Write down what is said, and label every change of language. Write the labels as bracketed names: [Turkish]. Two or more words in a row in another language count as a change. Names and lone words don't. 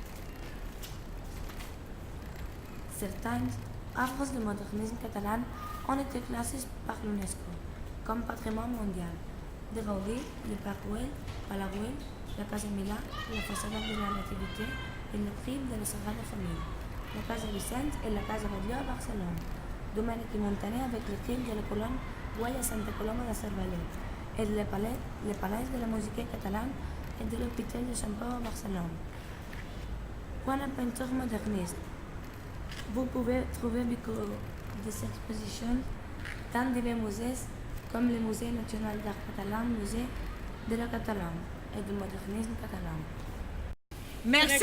[French] Certaines œuvres du modernisme catalan ont été classées par l'UNESCO comme patrimoine mondial. De Gaudí, le Parc Güell, Palaguel, la Casa Milà, la façade de la Nativité et le prix de la Sagrada Família, la Casa Vicens et la Casa Batlló à Barcelone, Domènech i Montaner avec le crim de la colonne Güell à Santa Coloma de Cervellet, et le palais de la musique catalane et de l'hôpital de Sant Pau à Barcelone. Quant à peinture moderniste, vous pouvez trouver beaucoup d'expositions dans divers musées comme le Musée national d'art catalan, le Musée de la Catalogne et du modernisme catalan.